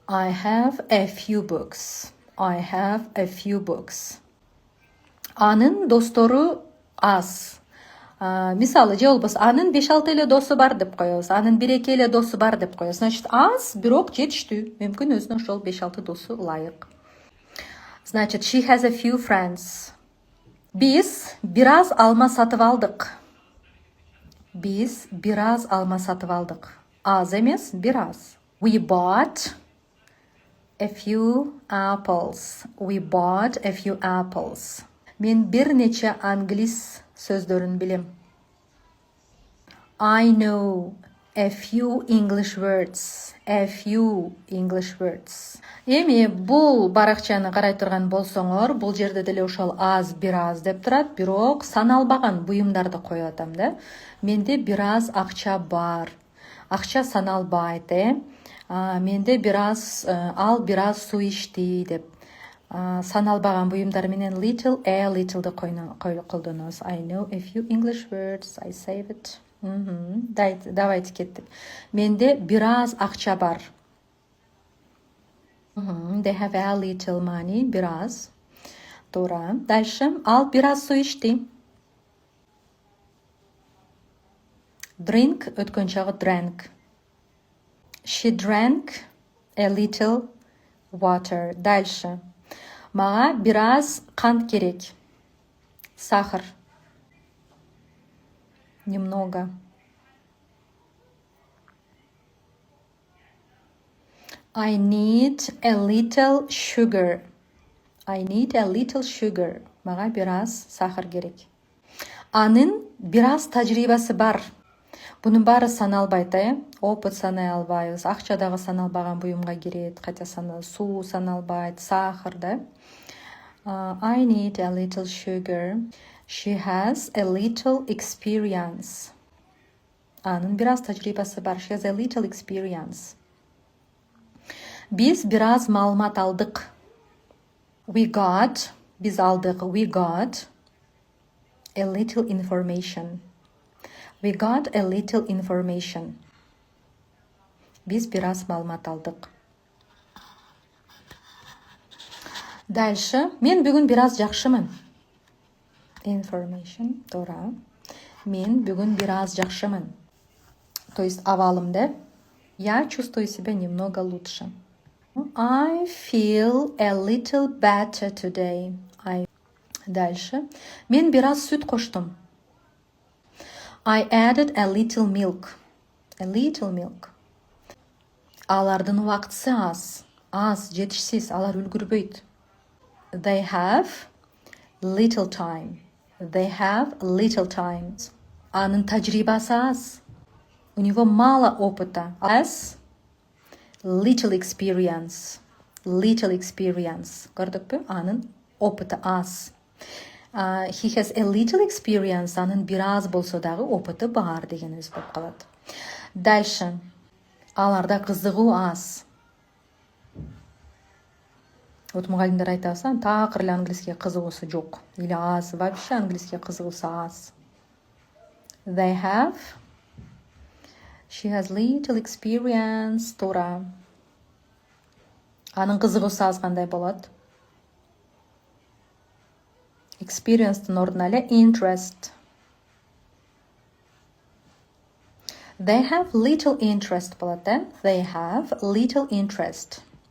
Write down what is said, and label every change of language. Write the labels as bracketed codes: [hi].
[en] I have a few books. I have a few books. [ky] Анын достору аз. Мисалы, же болбосо анын 5-6 эле досу бар деп коебуз. Анын 1-2 эле досу бар деп коебуз. Значит, аз, бирок жетиштүү. Мүмкүн өзүнө ошол 5-6 досу ылайык. [ru] Значит, [en] she has a few friends. [ky] Биз бир аз алма сатып алдык. Биз бир аз алма сатып алдык. Аз эмес, бир аз. [en] We bought a few apples. We bought a few apples. [ky] Мен бир нече англис сөздөрүн билем. [en] I know a few English words. A few English words. [ky] Эми бул баракчаны карай турган болсоңор, бул жерде деле ошол аз, бир аз деп турат, бирок саналбаган буюмдарды коюп атам да. Менде бир аз акча бар. Акча саналбайт, Менде бир аз, ал бир аз суу ичти деп. Саналбаган буюмдар менен little, a little'ды колдонобуз. [en] I know a few English words. I save it. [ky] Давайте кеттик. Менде бир аз акча бар. [en] They have a little money. [ky] Бир аз. Туура. Дальше. Ал бир аз суу ичти. Drink өткөн чагы drank. [en] She drank a little water. [ky] Дальше. Мага бир аз кант керек. Сахар. [ru] Немного. [en] I need a little sugar. I need a little sugar. [ky] Мага бир аз сахар керек. Анын бир аз тажрыйбасы бар. Бунун баары саналбайт, Опыт санай албайбыз. Акча дагы саналбаган буюмга кирет, [ru] хотя [ky] суу саналбайт, сахар да. [en] I need a little sugar. She has a little experience. [ky] Анын бир аз тажрыйбасы бар. [en] She has a little experience. [ky] Биз бир аз маалымат алдык. Биз алдык. [en] We got a little information. We got a little information. [ky] Биз бир аз маалымат алдык. Дальше. Мен бүгүн бир аз жакшымын. Information. Туура. Мен бүгүн бир аз жакшымын. То есть абалым да. [ru] Я чувствую себя немного лучше. [en] I feel a little better today. [ky] Дальше. Мен бир аз сүт коштум. [en] I added a little milk. A little milk. [ky] Алардын убактысы аз. Аз, жетишсиз, алар үлгүрбөйт. [en] They have little time. They have little time. [ky] Анын тажрыйбасы аз. [ru] У него мало опыта. [en] Has little experience. Little experience. [ky] Көрдүкпү? Анын опыты аз. [en] He has a little experience. [ky] Анын бир аз болсо дагы опыты бар дегенибиз болуп калат. Дальше. Аларда кызыгуу аз. Вот мугалимдер айтабыз, такыр эле англискийге кызыгуусу жок. Или аз, вообще англискийге кызыгуусу аз. [en] They have. She has little experience. [ky] Туура. Анын кызыгуусу аз кандай болот? Experience-тын ордуна эле interest. [en] They have little interest [ky] болот, [en] They have little interest.